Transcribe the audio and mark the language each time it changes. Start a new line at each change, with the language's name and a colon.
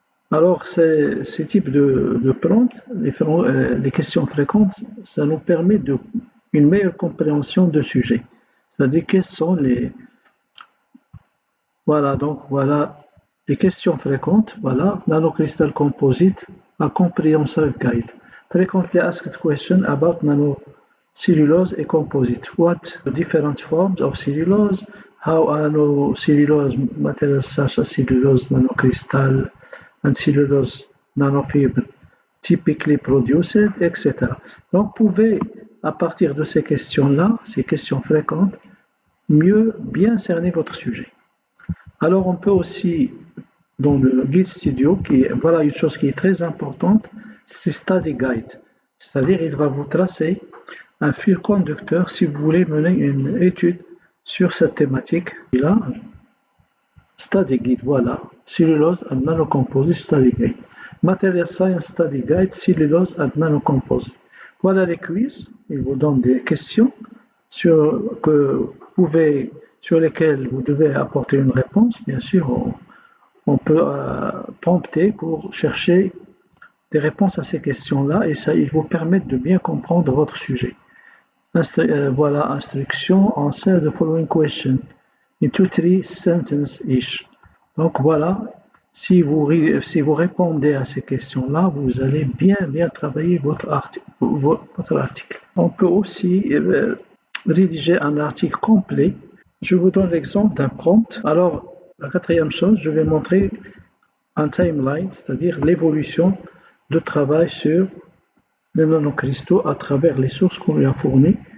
French: Alors ces types de prompts, les questions fréquentes, ça nous permet une meilleure compréhension de sujet. C'est-à-dire quels sont les... Voilà, donc voilà les questions fréquentes.
English: Voilà, nanocrystal composite, a comprehensive guide. Frequently asked questions about nanocellulose and composite. What different forms of cellulose? How nanocellulose materials such as cellulose nanocrystal and cellulose nanofibre typically produced, etc.
French: Donc, vous pouvez, à partir de ces questions-là, ces questions fréquentes, mieux bien cerner votre sujet. Alors, on peut aussi, dans le Guide Studio, voilà une chose qui est très importante, c'est Study Guide. C'est-à-dire, il va vous tracer un fil conducteur si vous voulez mener une étude sur cette thématique. Là, Study Guide, voilà. Cellulose and Nanocomposite Study Guide.
English: Material Science Study Guide, Cellulose and Nanocomposite.
French: Voilà les quiz. Il vous donne des questions sur lesquelles vous devez apporter une réponse. Bien sûr, on peut prompter pour chercher des réponses à ces questions-là et ça, il vous permet de bien comprendre votre sujet.
English: Voilà, instruction, answer the following question in 2-3 sentences each.
French: Donc voilà, si vous répondez à ces questions-là, vous allez bien travailler votre article. On peut aussi rédiger un article complet. Je vous donne l'exemple d'un prompt. Alors, la quatrième chose, je vais montrer un timeline, c'est-à-dire l'évolution de travail sur les nanocristaux à travers les sources qu'on lui a fournies.